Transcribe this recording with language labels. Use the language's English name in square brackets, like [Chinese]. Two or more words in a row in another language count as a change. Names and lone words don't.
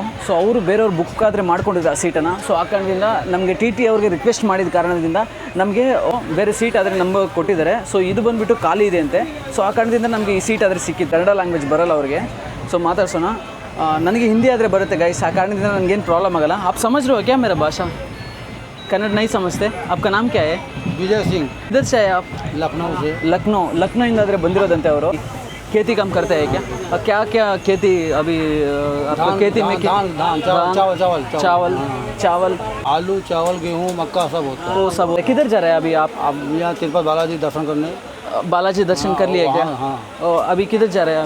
[Kannada] ಸೊ ಅವರು ಬೇರೆಯವ್ರು ಬುಕ್ ಆದರೆ ಮಾಡ್ಕೊಂಡಿದ್ದ ಆ ಸೀಟನ್ನು. ಸೊ ಆ ಕಾರಣದಿಂದ ನಮಗೆ ಟಿ ಅವ್ರಿಗೆ ರಿಕ್ವೆಸ್ಟ್ ಮಾಡಿದ ಕಾರಣದಿಂದ ನಮಗೆ ಬೇರೆ ಸೀಟ್ ಆದರೆ ನಂಬರ್ ಕೊಟ್ಟಿದ್ದಾರೆ. ಸೊ ಇದು ಬಂದುಬಿಟ್ಟು ಖಾಲಿ ಇದೆ ಅಂತೆ. ಸೊ ಆ ಕಾರಣದಿಂದ ನಮಗೆ ಈ ಸೀಟ್ ಆದರೆ ಸಿಕ್ಕಿತ್ತು. ಕನ್ನಡ ಲ್ಯಾಂಗ್ವೇಜ್ ಬರೋಲ್ಲ ಅವ್ರಿಗೆ. ಸೊ ಮಾತಾಡ್ಸೋಣ. ನನಗೆ ಹಿಂದಿ ಆದರೆ ಬರುತ್ತೆ ಗೈಸ್, ಆ ಕಾರಣದಿಂದ ನನಗೇನು ಪ್ರಾಬ್ಲಮ್ ಆಗೋಲ್ಲ. [Hindi] आप समझ रहे हो क्या मेरा भाषा? कन्नड़ नहीं समझते? आपका नाम क्या है? विजय सिंह. इधर से आए आप? लखनऊ से. [Kannada] लखनऊ ಆದರೆ ಬಂದಿರೋದಂತೆ ಅವರು. [Hindi] खेती काम करते हैं क्या? और क्या क्या खेती अभी आपका खेती में? चावल आलू, चावल, गेहूँ, मक्का सब होता है. तो सब. किधर जा रहे हैं अभी आप? अब यहाँ तिरुपति बालाजी दर्शन करने. बालाजी दर्शन कर लिए क्या? हाँ. अभी किधर जा रहे हैं?